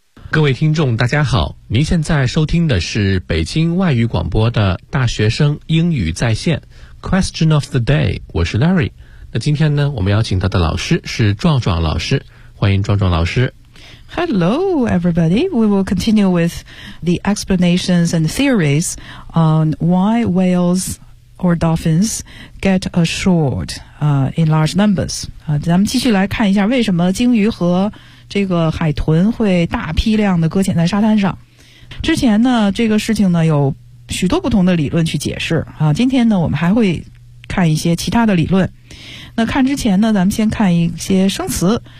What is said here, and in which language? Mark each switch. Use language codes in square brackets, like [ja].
[zh] 各位听众大家好，您现在收听的是北京外语广播的大学生英语在线 Question of the day，我是 Larry。那今天呢，我们邀请到的老师是壮壮老师，欢迎壮壮老师。 [en] Hello everybody, we will continue with the explanations and theories on why whalesor dolphins get ashored in large numbers. [zh] 咱们继续来看一下为什么鲸鱼和这个海豚会大批量的搁浅在沙滩上。之前呢，这个事情呢有许多不同的理论去解释啊。今天呢，我们还会看一些其他的理论。那看之前呢，咱们先看一些生词。